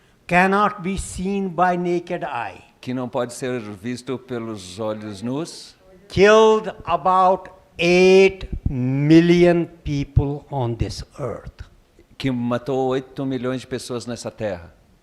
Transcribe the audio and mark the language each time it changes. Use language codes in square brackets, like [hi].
[en] Cannot be seen by naked eye. [pt] que não pode ser visto pelos olhos nus, [en] Killed about 8 million people on this earth. [pt] que matou 8 milhões de pessoas nessa terra.